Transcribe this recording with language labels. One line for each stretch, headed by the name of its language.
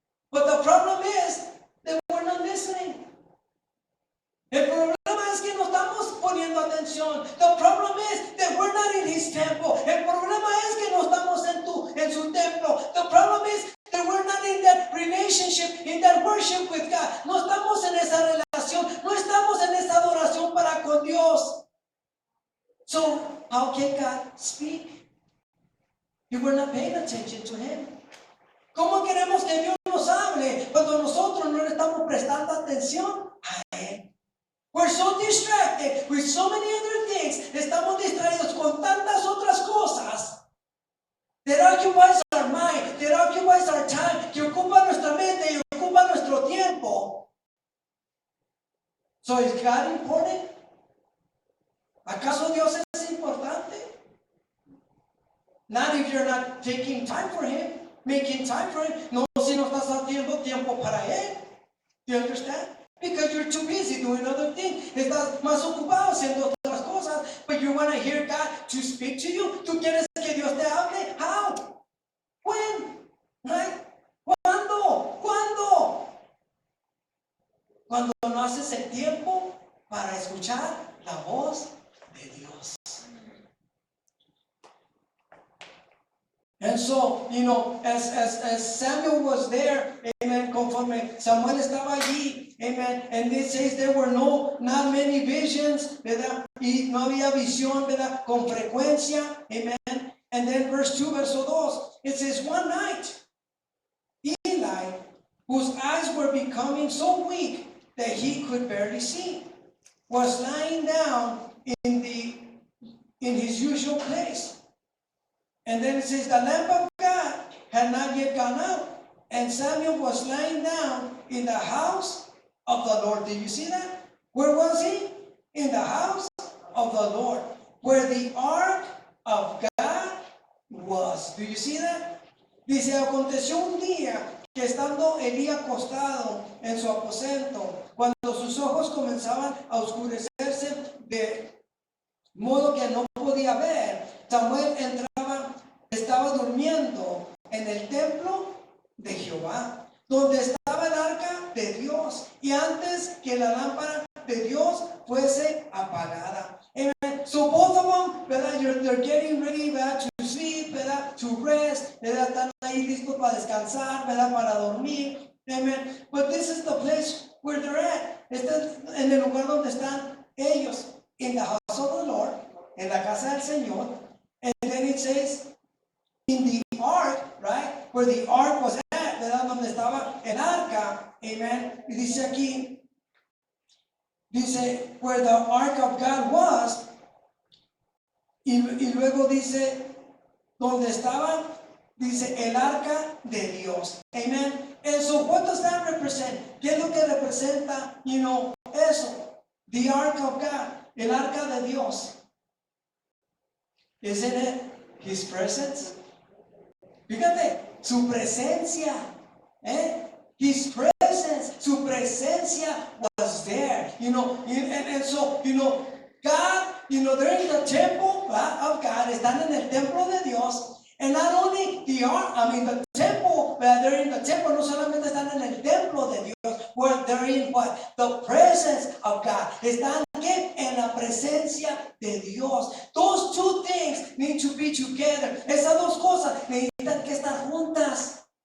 English: But the problem is that we're not listening.
Spanish: El problema es que no estamos poniendo atención.
English: The problem is that we're not in His temple.
Spanish: El problema es que no estamos en su templo.
English: The problem is that we're not in that relationship, in that worship with God.
Spanish: No estamos en esa relación. No estamos en esa adoración para con Dios.
English: So, how can God speak if we're not paying attention to Him?
Spanish: ¿Cómo queremos que Dios nos hable cuando nosotros no le estamos prestando atención a Él?
English: We're so distracted with so many other things.
Spanish: Estamos distraídos con tantas otras cosas
English: that occupies our mind, that occupies our time,
Spanish: que ocupa nuestra mente y ocupa nuestro tiempo.
English: So is God important?
Spanish: ¿Acaso Dios es importante?
English: Not if you're not taking time for Him, making time for Him.
Spanish: No, si no estás haciendo tiempo para Él.
English: Do you understand? Because you're too busy doing other things.
Spanish: Estás más ocupado haciendo otras cosas.
English: But you want to hear God to speak to you.
Spanish: ¿Tú quieres que Dios te hable?
English: How? When? Right?
Spanish: ¿Cuándo? ¿Cuándo? Cuando no haces el tiempo para escuchar la voz de Dios.
English: And so, as Samuel was there, amen,
Spanish: conforme Samuel estaba allí, amen,
English: and it says there were not many visions, ¿verdad?
Spanish: Y no había visión, ¿verdad? Con frecuencia, amen.
English: And then verse 2, verso 2, it says, one night, Eli, whose eyes were becoming so weak that he could barely see, was lying down in his usual place. And then it says, the lamp of God had not yet gone out, and Samuel was lying down in the house of the Lord. Did you see that? Where was he? In the house of the Lord, where the ark of God was. Do you see that?
Spanish: Dice, aconteció un día que estando Elí acostado en su aposento, cuando sus ojos comenzaban a oscurecerse de modo que no podía ver, Samuel estaba durmiendo en el templo de Jehová, donde estaba el arca de Dios, y antes que la lámpara de Dios fuese apagada.
English: Amen. So both of them, ¿verdad? They're getting ready, ¿verdad? To sleep, ¿verdad? To rest, ¿verdad?
Spanish: Están ahí listos para descansar, ¿verdad? Para dormir. Amen.
English: But this is the place where they're at.
Spanish: Este es en el lugar donde están ellos,
English: in the house of the Lord,
Spanish: en la casa del Señor.
English: And then it says, in the ark, right? Where the ark was at, ¿verdad?
Spanish: Donde estaba el arca.
English: Amen.
Spanish: Y dice aquí, dice,
English: where the ark of God was,
Spanish: y luego dice, donde estaba, dice, el arca de Dios. Amen.
English: And so what does that represent?
Spanish: ¿Qué es lo que representa, eso?
English: The ark of God,
Spanish: el arca de Dios.
English: Isn't it His presence?
Spanish: Fíjate, su presencia,
English: His presence,
Spanish: su presencia
English: was there, and so, God, they're in the temple of God,
Spanish: están en el templo de Dios,
English: and not only the temple, they're in the temple,
Spanish: no solamente están en el templo de Dios,
English: where they're in what? The presence of God,
Spanish: están en la presencia de Dios.
English: Those two things need to be together.
Spanish: Esas dos cosas necesitan que estar juntas.